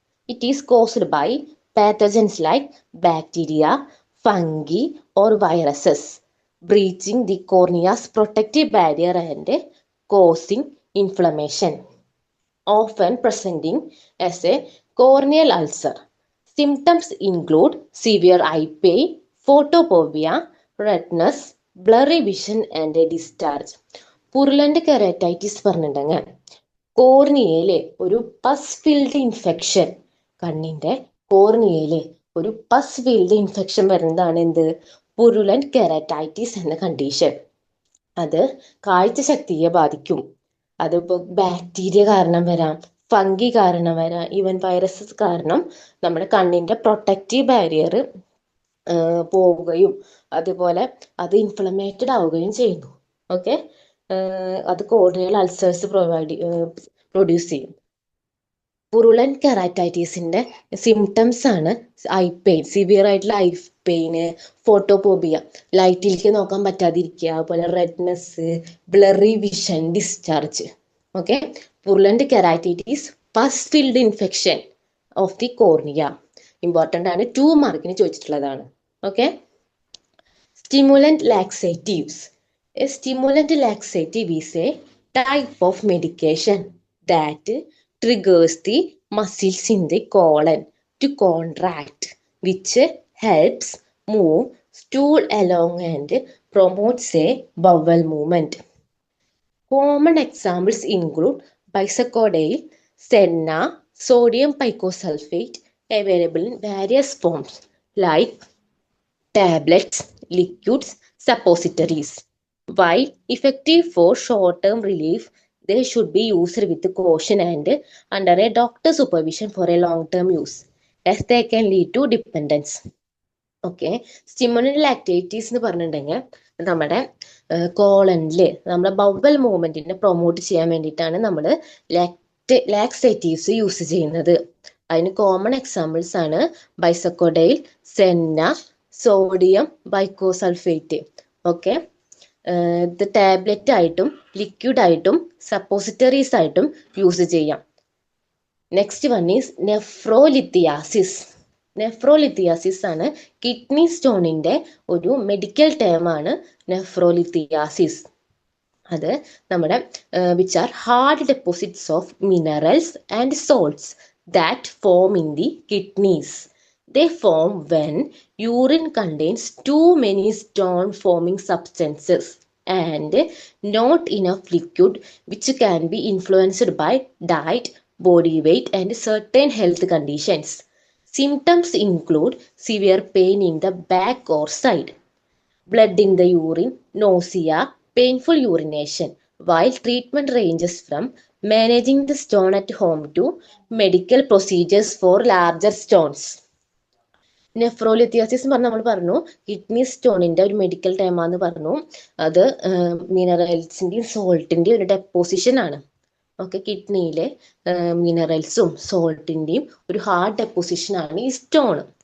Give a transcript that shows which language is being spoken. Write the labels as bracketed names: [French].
[English] It is caused by pathogens like bacteria, fungi, or viruses breaching the cornea's protective barrier and causing inflammation, often presenting as a corneal ulcer. Symptoms include severe eye pain, photophobia, redness, blurry vision and discharge. [Malayalam] പുരുലന്റ് keratitis പറഞ്ഞിട്ടുണ്ടെങ്കിൽ കോർണിയയിലെ ഒരു പസ് field infection, കണ്ണിന്റെ കോർണിയയിലെ ഒരു പസ് field infection വരുന്നതാണ് എന്ത്? പുരുലന്റ് keratitis എന്ന condition. അത് കാഴ്ചശക്തിയെ ബാധിക്കും. അതിപ്പോൾ ബാക്ടീരിയ കാരണം വരാം, ഫംഗി കാരണം വരാം, ഈവൻ വൈറസസ് കാരണം നമ്മുടെ കണ്ണിന്റെ പ്രൊട്ടക്റ്റീവ് ബാരിയർ പോവുകയും അതുപോലെ അത് ഇൻഫ്ലമേറ്റഡ് ആവുകയും ചെയ്യുന്നു. ഓക്കെ, അത് കോർണിയൽ അൾസേഴ്സ് പ്രൊഡ്യൂസ് ചെയ്യും. പുരുലന്റ് കെരാറ്റൈറ്റിസിന്റെ സിംറ്റംസ് ആണ് ഐ പെയിൻ, സിവിയർ ആയിട്ടുള്ള ഐ പെയിന്, ഫോട്ടോപോബിയ, ലൈറ്റിലേക്ക് നോക്കാൻ പറ്റാതിരിക്കുക, അതുപോലെ redness, blurry vision, discharge. [English] Okay, purulent keratitis pus filled infection of the cornea. [Malayalam] Important ആണ്, 2 മാർക്കിന് ചോദിച്ചിട്ടുള്ളതാണ്. [English] Okay, stimulant laxatives. A stimulant laxative is a type of medication that triggers the muscles in the colon to contract, which helps move stool along and promotes a bowel movement. Common examples include bisacodyl, senna, sodium picosulfate, available in various forms like tablets, liquids, suppositories. While effective for short-term relief, they should be used with caution and under a doctor's supervision for a long-term use, as they can lead to dependence. [Malayalam] Okay, stimulant laxatives എന്ന് പറഞ്ഞിട്ടുണ്ടെങ്കിൽ നമ്മുടെ കോളനിൽ നമ്മുടെ bowel മൂവ്മെന്റിനെ promote ചെയ്യാൻ വേണ്ടിയിട്ടാണ് നമ്മൾ laxatives use ചെയ്യുന്നത്. അതിന് common examples ആണ് ബൈസക്കോഡൈൽ, സെന്ന, സോഡിയം ബൈക്കോസൾഫേറ്റ്. ഓക്കെ, ഇത് ടാബ്ലറ്റ് ആയിട്ടും ലിക്വിഡ് ആയിട്ടും സപ്പോസിറ്ററീസ് ആയിട്ടും യൂസ് ചെയ്യാം. [English] next one is [Malayalam] നെഫ്രോലിത്തിയാസിസ്. നെഫ്രോലിത്തിയാസിസ് ആണ് കിഡ്നി സ്റ്റോണിന്റെ ഒരു മെഡിക്കൽ ടേം ആണ് നെഫ്രോലിത്തിയാസിസ്. അത് നമ്മുടെ [English] Which are hard deposits of minerals and salts that form in the kidneys. They form when urine contains too many stone-forming substances and not enough liquid, which can be influenced by diet, body weight, and certain health conditions. Symptoms include severe pain in the back or side, blood in the urine, nausea, painful urination, while treatment ranges from managing the stone at home to medical procedures for larger stones. [Malayalam] നെഫ്രോലിത്തിയാസിസ് പറഞ്ഞ നമ്മൾ പറഞ്ഞു kidney സ്റ്റോണിന്റെ ഒരു medical ടൈമാന്ന് പറഞ്ഞു. അത് മിനറൽസിന്റെയും സോൾട്ടിന്റെയും ഒരു deposition ആണ്. Okay, കിഡ്നിയിലെ മിനറൽസും സോൾട്ടിന്റെയും ഒരു hard deposition ആണ് ഈ സ്റ്റോൺ.